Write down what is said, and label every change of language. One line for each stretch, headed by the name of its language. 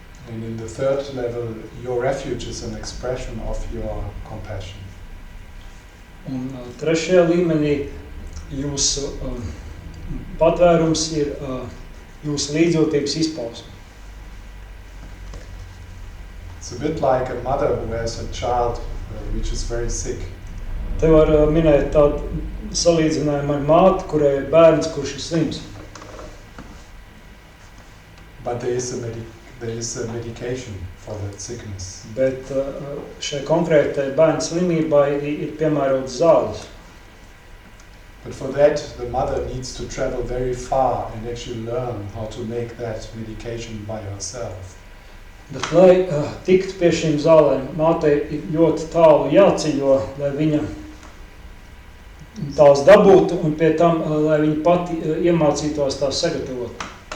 English: And in the third level, your refuge is an expression of your compassion.
Latvian: Un trešajā līmenī jūsu patvērums ir jūsu līdzjūtības izpausme.
English: It's a bit like a mother who has a child which is very sick.
Latvian: Te var minēt tādu salīdzinājumu ar māti, kurai ir bērns, kurš ir slims.
English: But there is a medication for that sickness.
Latvian: Bet šai konkrētai bērnu slimībai ir piemērotas zāles.
English: But for that, the mother needs to travel very far and actually learn how to make that medication by herself.
Latvian: Bet, lai tiktu pie šīm zālēm, mātei ir ļoti tālu jāceļo, lai viņa tās dabūtu un pie tam, lai viņa pati iemācītos tās sagatavot.